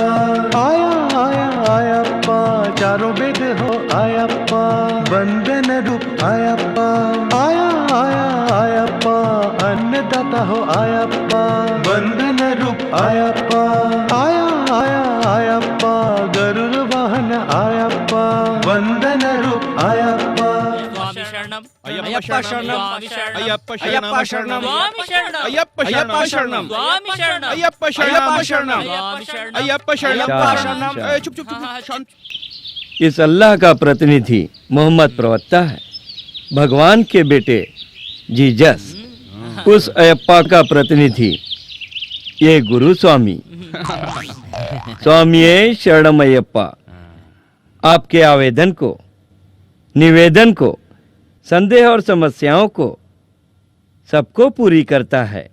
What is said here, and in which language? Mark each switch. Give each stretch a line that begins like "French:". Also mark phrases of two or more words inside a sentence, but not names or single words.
Hindi: आया आया आयप्पा, चारों वेद हो आयप्पा, वंदन रूप आयप्पा। आया आया आयप्पा, अन्नदाता हो आयप्पा, वंदन रूप आयप्पा। आया आया आयप्पा, गरुड़ वाहन आयप्पा, वंदन रूप आयप्पा।
Sanskrit: स्वामी शरणम, अय्यप्पा शरणम, अय्यप्पा शरणम, अय्यप्पा शरणम, स्वामी शरणम, अय्यप्पा शरणम, स्वामी शरणम, अय्यप्पा शरणम, शरणम, अय्यप्पा शरणम, शरणम।
Hindi: चुप चुप चुप, शांत। इस अल्लाह का प्रतिनिधि मोहम्मद प्रवक्ता है, भगवान के बेटे जीजस। उस अयप्पा का प्रतिनिधि ये गुरु स्वामी।
Sanskrit: स्वामी शरणम अयप्पा,
Hindi: आपके आवेदन को, निवेदन को, संदेह और समस्याओं को सबको पूरी करता है।